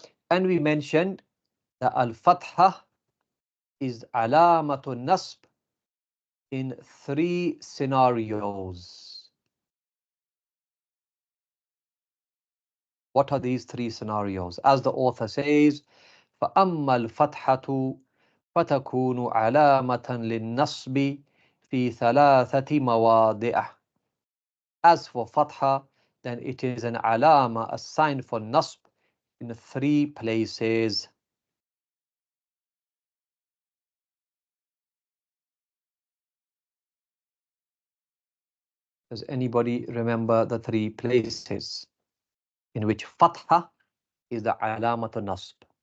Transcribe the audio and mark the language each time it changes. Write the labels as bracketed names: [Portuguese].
[English] And we mentioned that al-fatha is alamatun nasb in 3 scenarios. What are these 3 scenarios? As the author says, [Arabic] فَأَمَّا الْفَتْحَةُ فَتَكُونُ عَلَامَةً لِلنَّصْبِ فِي 3 مَوَاضِعَ. [English] As for fatha, then it is an alama, a sign for nasb, in 3 places. Does anybody remember the 3 places in which fatha is the alamat nasb?